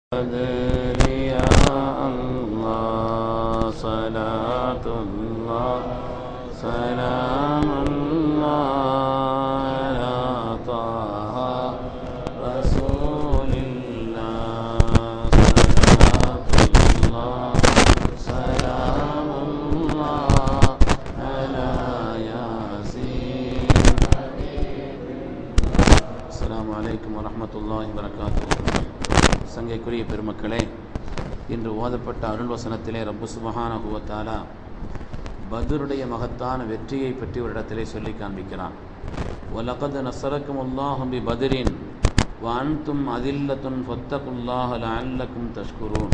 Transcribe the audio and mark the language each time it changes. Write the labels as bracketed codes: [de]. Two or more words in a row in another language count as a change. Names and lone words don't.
[ar] يا الله صلاة الله سلام الله على طه رسول الله صلاة الله سلام الله على ياسين السلام عليكم ورحمة الله وبركاته. [ta] சங்கைக்குரிய பெருமக்களே, இன்று ஓதப்பட்ட அருள் வசனத்திலே ரப்பு [ar] سبحانه وتعالى [ta] பத்ருடைய மகத்தான வெற்றியை பற்றி ஒரு இடத்திலே சொல்லி காண்பிக்கிறான். [ar] ولقد نصركم الله ببدر وأنتم أذلة فاتقوا الله لعلكم تشكرون.